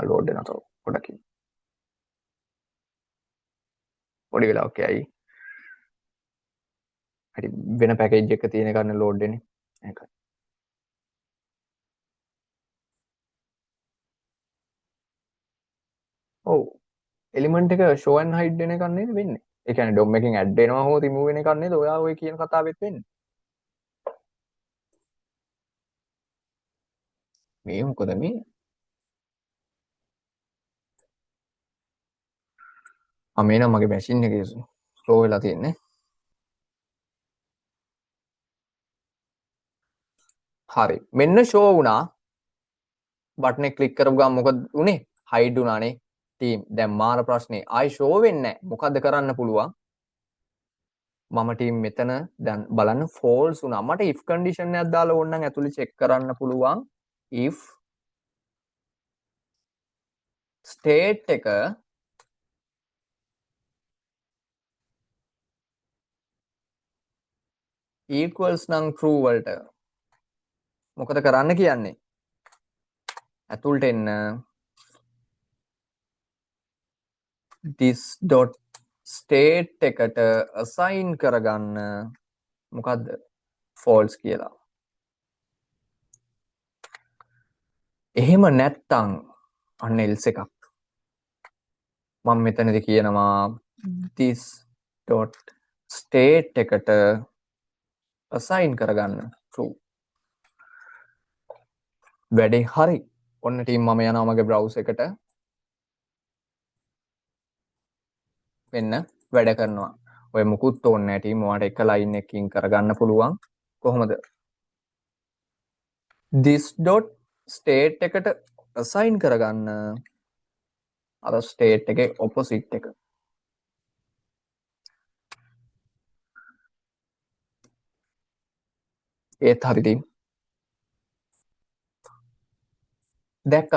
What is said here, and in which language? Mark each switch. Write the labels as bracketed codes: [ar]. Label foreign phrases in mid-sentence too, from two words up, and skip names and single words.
[si] load වෙනවා පොඩකින්. පොඩි වෙලාවක් යයි. හරි වෙන package එක තියෙන ගන්න load වෙන්නේ. ඒකයි. ඔව්. එලිමන්ට් එක [en] show and hide [si] වෙන එකක් නේද වෙන්නේ. ඒ කියන්නේ DOM එකෙන් add වෙනවා හෝ remove වෙන එකක් නේද ඔයා ඔය කියන කතාවෙත් වෙන්නේ. මේ මොකද මේ? මේ නම් මගේ මැෂින් එකේ ස්ලෝ වෙලා තියෙන්නේ. හරි. මෙන්න show වුණා. බටන් එක ක්ලික් කරපු ගමන් මොකද උනේ? hide වුණානේ. ටීම් දැන් මාර ප්‍රශ්නේ ආයි show වෙන්නේ නැහැ. මොකද්ද කරන්න පුළුවන්? මම ටීම් මෙතන දැන් බලන්න false වුණා. මට [en] if condition [si] එකක් දාලා ඕනනම් ඇතුලේ check කරන්න පුළුවන්. [en] if state [si] එක equals නම් true වලට මොකද කරන්න කියන්නේ? ඇතුළට එන්න [en] this dot state [si] එකට assign කරගන්න මොකද්ද false කියලා. එහෙම නැත්තම් අන්න else එකක්. මම මෙතනදී කියනවා [en] this dot state [si] එකට assign කරගන්න true. වැඩේ හරි. ඔන්න ටීම් මම යනවා මගේ browser එකට. වෙන්න වැඩ කරනවා. ඔය මුකුත් ඕනේ නැහැ ටීම්. ඔයාලට එක line එකකින් කරගන්න පුළුවන්. කොහොමද? [en] this dot state [si] එකට assign කරගන්න අර state එකේ opposite එක. ඒත් හරි ටීම්. දැක්කද?